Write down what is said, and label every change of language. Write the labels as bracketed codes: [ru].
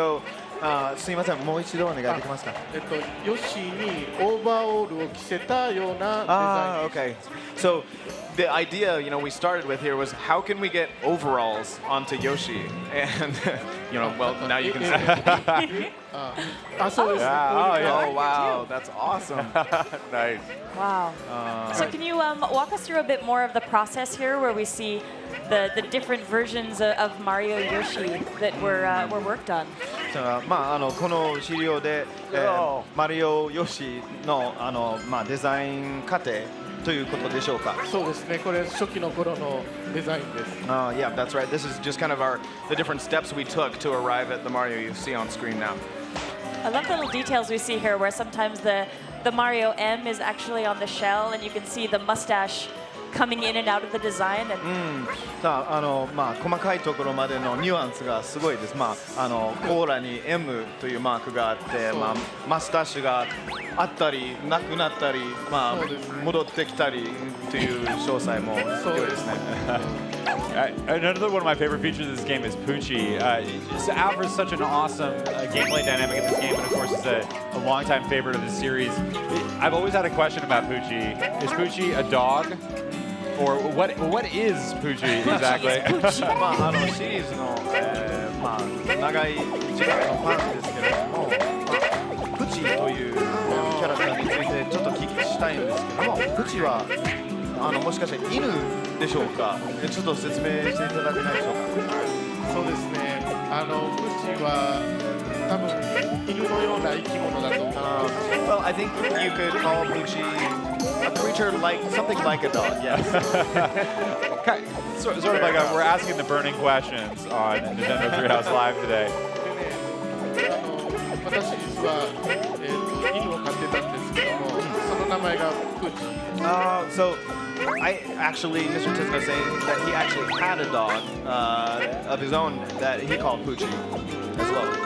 [en] So, [ja] すいません、もう一度お願いできますか？ヨッシーにオーバーオールを着せたようなデザイン。 [en] Okay. So, the idea, you know, we started with here was how can we get overalls onto Yoshi? And, you know, well, now you can see. [ja] そうですね。 [en] Oh, wow, that's awesome. nice. Wow. So can you walk us through a bit more of the process here where we see the different versions of Mario Yoshi that were worked on? [ja] この資料で、マリオヨシのデザイン過程ということでしょうか？そうですね。これ初期の頃のデザインです。 [en] Yeah, that's right. This is just kind of the different steps we took to arrive at the Mario you see on screen now. I love the little details we see here where sometimes the Mario M is actually on the shell and you can see the mustache coming in and out of the design. And [ja] さあ細かいところまでのニュアンスがすごいです。コーラに M というマークがあって、マスタッシュがあったりなくなったり、戻ってきたりという詳細も良いですね。 [en] Another one of my favorite features of this game is Poochie. Just offers such an awesome gameplay dynamic in this game, and of course, it's a longtime favorite of the series. I've always had a question about Poochie. Is Poochie a dog? Or what is Poochie exactly? [ja] シリーズの、長い時間のファンですけれども、プチというキャラクターについてちょっとお聞きしたいんですけども、プチはもしかして犬でしょうか？ちょっと説明していただけないでしょうか？そうですね。プチは多分犬のような生き物だと思います。 [en] Well, I think you could call Poochie a creature like something like a dog. Yes. Sort of like we're asking the burning questions on Nintendo Treehouse Live today. [ja] 私実は犬を飼ってたんですけども、その名前がプチ。 [en] So I actually, Mr. Tisno saying that he actually had a dog of his own that he called Poochie as well.